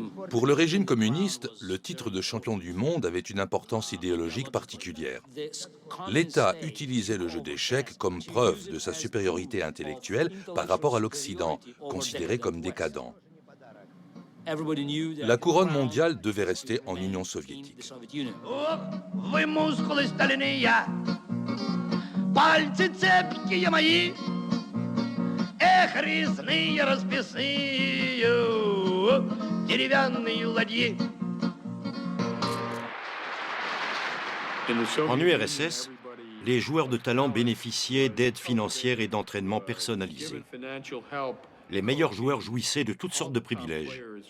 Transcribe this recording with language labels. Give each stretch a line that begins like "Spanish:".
French: Pour le régime communiste, le titre de champion du monde avait une importance idéologique particulière. L'État utilisait le jeu d'échecs comme preuve de sa supériorité intellectuelle par rapport à l'Occident, considéré comme décadent. La couronne mondiale devait rester en Union soviétique.
Russian: Вы мускулы стальные, пальцы цепкие мои, эх, резные расписные, деревянные ладьи.
French: En URSS, les joueurs de talent bénéficiaient d'aides financières et d'entraînement personnalisés. Les meilleurs joueurs jouissaient de toutes sortes de privilèges.